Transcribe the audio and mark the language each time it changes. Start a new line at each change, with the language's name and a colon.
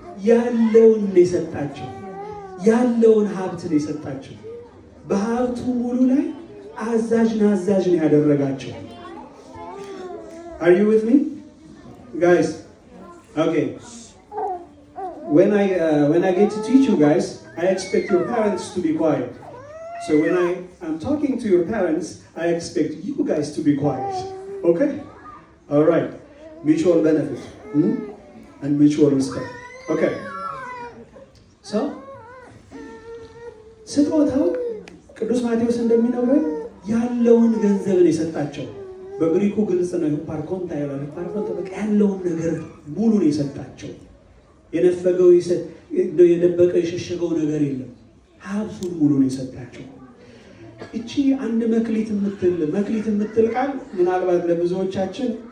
Amharic: ያለውን ነው የሰጣቸው። ያለውን ሀብት ነው የሰጣቸው። በሀብቱ ሙሉ ላይ አዛዥ ነው ያደረጋቸው።
English: Are you with me guys? Okay. When I get to teach you guys, I expect your parents to be quiet. So when I'm talking to your parents, I expect you guys to be quiet. Okay? All right. Mutual benefit and mutual respect. Okay.
Amharic: So, ስጦታው ቅዱስ ማቴዎስ እንደሚነግረን ያለውን ገንዘብን የሰጣቸው። በግሪኩ ግልጽ ነው። ፓርኮንታ ይላል። ፓርኮንታ በቃ ያለውን ነገር ሙሉ ነው የሰጣቸው። የነፈገው የደበቀው የሸሸገው ነገር የለም። ሀብቱን ሙሉ ነው የሰጣቸው። እቺ አንድ መክሊት የምትል ቃል ምናልባት ለብዙዎቻችን